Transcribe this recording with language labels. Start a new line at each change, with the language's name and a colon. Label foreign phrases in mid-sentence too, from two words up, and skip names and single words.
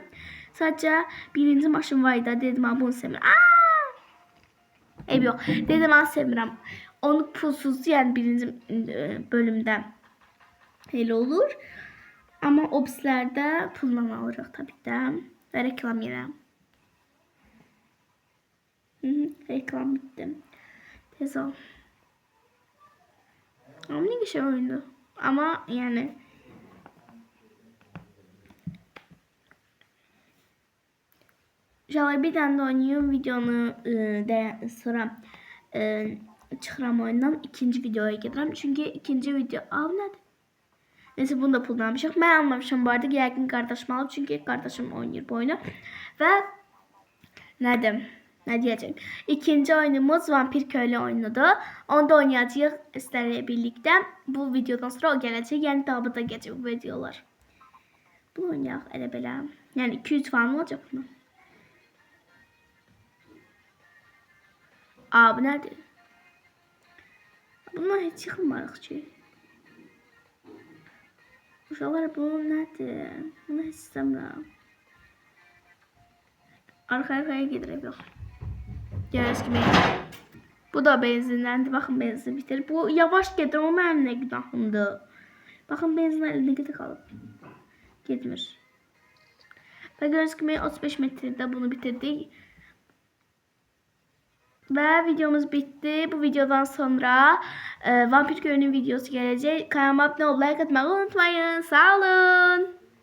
Azerbaijani: Sadəcə birinci maşın var idi. Dedim mən bunu sevmirəm. Ev yox. Dedim mən sevmirəm. Onu pulsuzdu, yəni birinci bölümdə elə olur. Amma obslərdə pulla alırıq tabii də. Və reklam yerə.
Turkish: Reklam bitti. Tez ol. Ama ne güzel oyundu. Ama yani İnşallah bir tane de oynayayım
Azerbaijani: videonu sonra çıxıram oyundan ikinci videoya gedirəm. Çünkü ikinci video nədir? Neyse bunu da pullanmışıq. Mən almamışam bu arada. Yəqin qardaşım alıb. Çünki qardaşım oynayır bu oyunu. Və nədir?
Turkish: Ne diyeceğim?
Azerbaijani: İkinci oyunumuz Vampir Köylü oyunudur. Onu da oynayacağıq sizlerle birlikte.
Turkish: Bu videodan sonra o gelecek. Yani daha da geçecek bu videolar.
Azerbaijani: Bunu oynayaq elə belə. Yəni 200 falan olacaq bunu. Aa bu nədir? Bundan heç çıxmarıq ki. Uşaqlar bu nədir? Bunu heç istəmirəm. Arxaya gedirəm yox.
Turkish: Gördüğünüz gibi bu da benzinlendi.
Azerbaijani: Bakın benzin bitir. Bu yavaş gedir o mənim nə günahımdır. Bakın benzin əlində qədər qalıb. Getmir.
Turkish: Və gördüğünüz gibi 35 metrede bunu bitirdik. Ve videomuz bitti. Bu videodan sonra Vampir Köylü'nün videosu gelecek. Kanalıma abone olmayı, like atmayı unutmayın. Sağ olun.